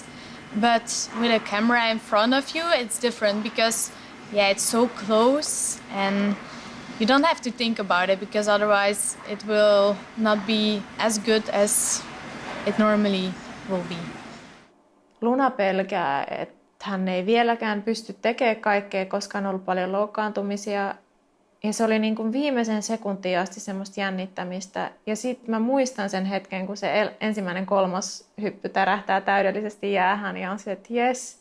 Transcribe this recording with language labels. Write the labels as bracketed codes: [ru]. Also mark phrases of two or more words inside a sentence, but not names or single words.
[en] But with a camera in front of you, it's different because yeah, it's so close and you don't have to think about it because otherwise it will not be as good as it normally will be. [fi] Luna pelkää, että hän ei vieläkään pysty tekemään kaikkea, koska on ollut paljon loukkaantumisia. Ja se oli niin kuin viimeisen sekuntiin asti semmoista jännittämistä. Ja sitten mä muistan sen hetken, kun se ensimmäinen kolmoshyppy tärähtää täydellisesti jäähän ja on se, että jes.